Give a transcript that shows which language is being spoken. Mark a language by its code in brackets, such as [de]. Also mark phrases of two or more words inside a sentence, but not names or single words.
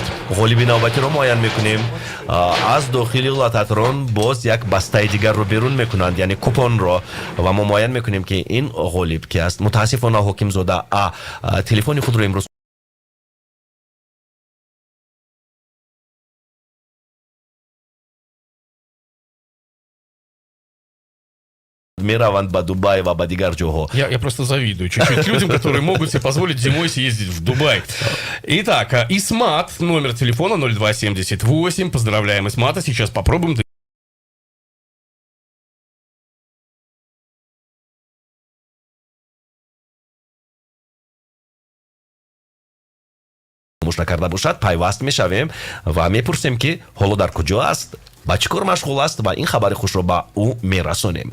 [tg] ғолиби навбатиро муайян мекунем. аз дохили лататрон боз як бастаи дигарро берун мекунанд, яъне купонро, ва мо муайян мекунем ки ин ғолиб ки аст. мутаассифона ҳокимзода телефони худро имрӯз мераванд ба Дубай ва ба дигар ҷоҳо. [ru] Я просто завидую чуть-чуть людям, которые могут себе позволить зимой съездить в Дубай. Итак, Исмат, номер телефона 0278. Поздравляем Исмата. Сейчас попробуем. [tg] мушна карда бошад, пайваст мешавем ва мепурсем ки ҳоло дар куҷо аст, ба чӣ кор машғул аст ва ин хабари хушро ба ӯ мерасонем.